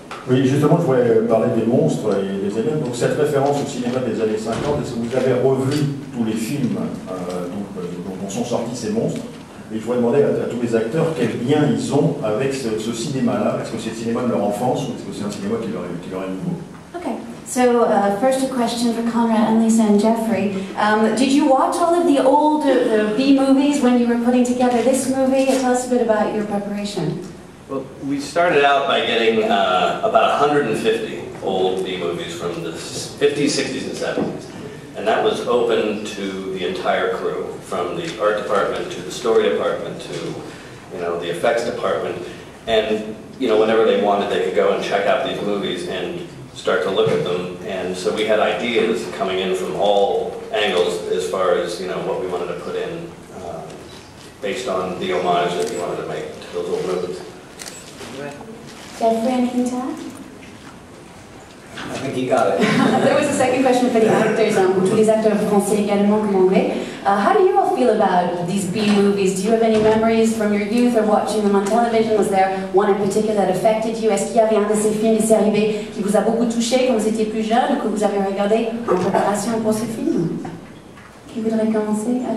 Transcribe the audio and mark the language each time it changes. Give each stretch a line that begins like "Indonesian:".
French: Oui, justement, je voulais parler des monstres et des aliens. Donc, cette référence au cinéma des années 50, est-ce que vous avez revu tous les films dont sont sortis ces monstres? Et je voudrais demander à tous les acteurs quel lien ils ont avec ce cinéma-là. Est-ce que c'est le cinéma de leur enfance ou est-ce que c'est un cinéma qui leur est nouveau?
English: Okay, so first a question for Conrad and Lisa and Jeffrey. Did you watch all of the old B movies when you were putting together this movie? Tell us a bit about your preparation. Well, we started out by getting about 150 old B movies from the 50s, 60s, and 70s. And that was open to the entire crew, from the art department to the story department to the effects department. And whenever they wanted, they could go and check out these movies and start to look at them. And so we had ideas coming in from all angles as far as what we wanted to put in based on the homage that we wanted to make to those old movies. Jeffrey, anything to add? I think you got it. There was a second question for the actors,
French: pour tous les acteurs français également comme anglais.
English: How do you all feel about these B movies? Do you have any memories from your youth or watching them on television? Was there one in particular that affected you?
French: Est-ce qu'il y avait un de ces films, des séries B, qui vous a beaucoup touché quand vous étiez plus jeune ou que vous avez regardé en préparation pour ce film? Qui voudrait commencer?